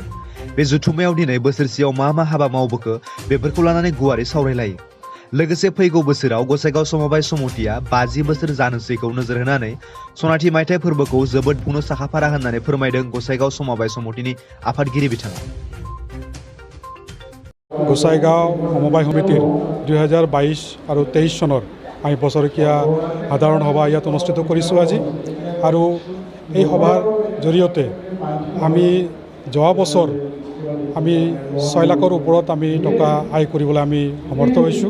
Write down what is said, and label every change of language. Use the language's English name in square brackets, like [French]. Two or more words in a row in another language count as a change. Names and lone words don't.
[Bodo] बे जुथुमायाव दिनै बोसोरसेयाव मा हाबा मावबोखो बेफोरखौ लानानै गुवारै सावरायलायो। लोगोसे फैगौ बोसोराव गसाइगाव सम'बाय समितिया 50 बोसोर जानोसैखौ नोजोर होनानै सनाथि मायथाइ फोरबोखौ जोबोद खुंनो साखाफारा होननानै फोरमायदों गसाइगाव सम'बाय समितिनि आफादगिरि बिथाङा। [Assamese] गसाइगाव सम'বায় সমিতিৰ 2022 আৰু 23 চনৰ আমি বছৰেকীয়া সাধাৰণ সভা ইয়াত অনুষ্ঠিত কৰিছোঁ আজি। আৰু এই সভাৰ জৰিয়তে আমি যোৱা বছৰ আমি 6 লাখৰ ওপৰত আমি টকা আয় কৰিবলৈ আমি সমৰ্থ হৈছোঁ।